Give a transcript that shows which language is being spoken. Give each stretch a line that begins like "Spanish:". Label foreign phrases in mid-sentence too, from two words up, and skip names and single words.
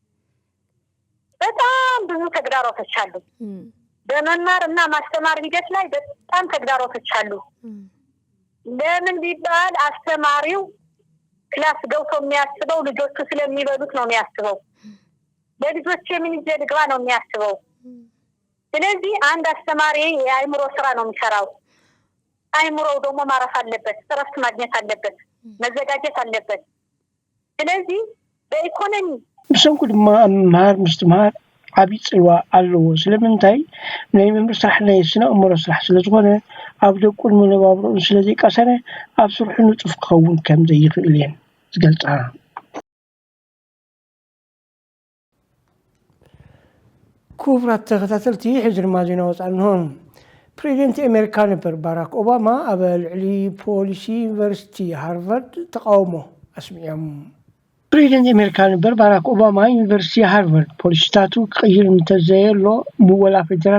Amharic: በጣም ብዙ ተግዳሮቶች አሉ። በመማርና ማስተማር ሂደት ላይ በጣም ተግዳሮቶች አሉ። ለምን ቢባል አስተማሪው ክላስ ገብቶ የሚያስበው ልጆቹ ስለሚበሉት ነው የሚያስበው። ለልጆች ምን ይዘልግባ ነው የሚያስበው። ስለዚህ አንድ አስተማሪ የአይምሮ ስራ ነው የሚሰራው። አይምሮው ደግሞ ማረፍ አለበት፣ እረፍት ማግኘት አለበት፣ መዘጋጀት አለበት። ስለዚህ በኢኮኖሚ
Tigrinya: ብሰንኩ ድማ መሃር ምስትማር ዓብይ ጽልዋ ኣለዎ። ስለምንታይ ናይ መምህር ስራሕ ናይ ስነ ኣእምሮ ስራሕ ስለዝኾነ ኣብ ደቁን መነባብሮን ስለዘይቀሰነ ኣብ ስርሑ ንጡፍ ክኸውን ከም ዘይኽእል እየን ዝገልጻ። ክቡራት ተኸታተልቲ ሕዚ ድማ ዜና ወፃእንሆን ፕሬዚደንት አሜሪካ ነበር ባራክ ኦባማ ኣብ ልዕሊ ፖሊሲ ዩኒቨርሲቲ ሃርቫርድ ተቃውሞ ኣስሚዖም። ፕሬዚደንት አሜሪካ ነበር ባራክ ኦባማ ዩኒቨርሲቲ ሃርቫርድ ፖሊሲታቱ ክቅይር እንተዘየሎ ሙወላ ፌደራል